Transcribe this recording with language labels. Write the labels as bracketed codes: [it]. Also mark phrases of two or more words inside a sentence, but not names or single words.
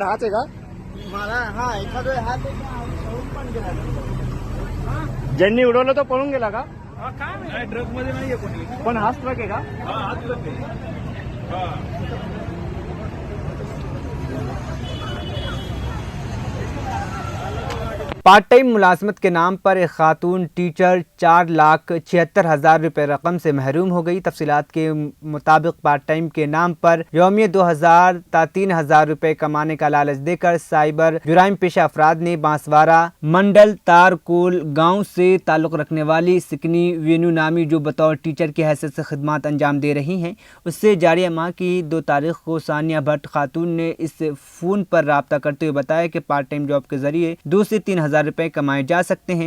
[mr] हाच आहे का? ज्यांनी उडवलं तो पळून गेला का? ट्रक मध्ये नाहीये कोणी, पण हाच ट्रक आहे का? हा ट्रक आहे। [en] part time [ur] ملازمت کے نام پر ایک خاتون ٹیچر 4,76,000 روپے رقم سے محروم ہو گئی۔ تفصیلات کے مطابق [en] part time [ur] کے نام پر یومیہ 2,000 تا 3,000 روپے کمانے کا لالچ دے کر سائبر جرائم پیشہ افراد نے بانسوارہ منڈل تارکول گاؤں سے تعلق رکھنے والی سکنی وینو نامی جو بطور ٹیچر کی حیثیت سے خدمات انجام دے رہی ہیں، اس سے جاریہ ماہ کی 2 تاریخ کو ثانیہ بھٹ خاتون نے اس فون پر رابطہ کرتے ہوئے بتایا کہ [en] part time job [ur] کے ذریعے 2 سے 3,000 روپے کمائے جا سکتے ہیں۔